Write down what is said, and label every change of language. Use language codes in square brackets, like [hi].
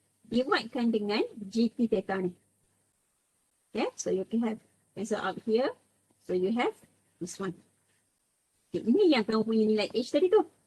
[ms] Dividekan dengan GP theta ni. [en] Okay, so you can have cancel out here. So you have this one. [ms] Okay, ini yang kamu punya nilai H tadi tu.